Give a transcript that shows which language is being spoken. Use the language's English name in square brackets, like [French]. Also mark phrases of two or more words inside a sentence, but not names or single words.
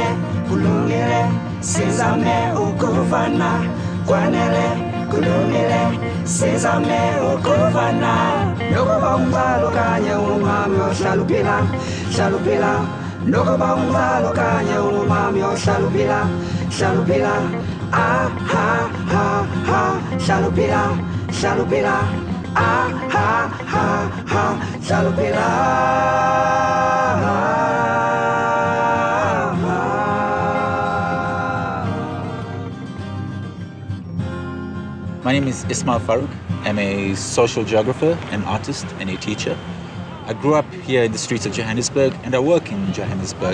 [Zulu] kulungile sizame ukuvana kwanele kulungile sizame ukuvana nokuba umzalo kanye umami ohlaluphila hlaluphila nokuba umzalo kanye umami ohlaluphila hlaluphila ah ha ha ha shalupila shalupila ah ha ha ha shalupila. [English] My name is Ismail Farouk. I'm a social geographer, an artist, and a teacher. I grew up here in the streets of Johannesburg, and I work in Johannesburg.